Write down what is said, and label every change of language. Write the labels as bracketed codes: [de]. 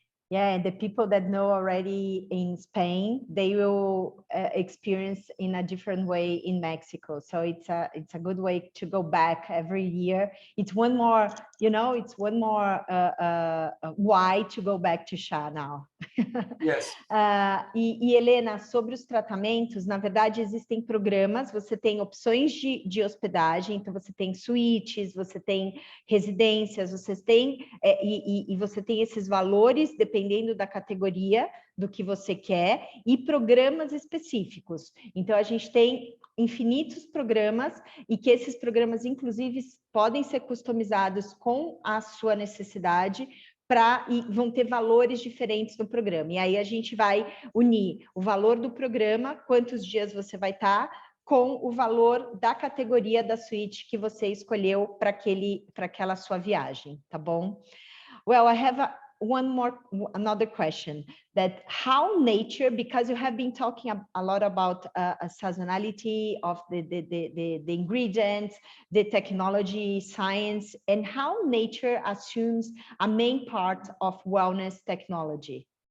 [en] Yeah, and the people that know already in Spain, they will experience in a different way in Mexico. So it's a good way to go back every year. It's one more, you know, it's one more why to go back to SHA now. Yes. [pt] E Helena, sobre os tratamentos, na verdade existem programas, você tem opções de hospedagem, então você tem suítes, você tem residências, você tem, e você tem esses valores, dependendo da categoria do que você quer, e programas específicos. Então, a gente tem infinitos programas, e que esses programas, inclusive, podem ser customizados com a sua necessidade, e vão ter valores diferentes no programa. E aí a gente vai unir o valor do programa, quantos dias você vai estar, com o valor da categoria da suíte que você escolheu para aquela sua viagem, tá bom? [en] Well, I have another question, that how nature, because you have been talking a lot about a seasonality of the ingredients, the technology, science, and how nature assumes a main part of wellness technology.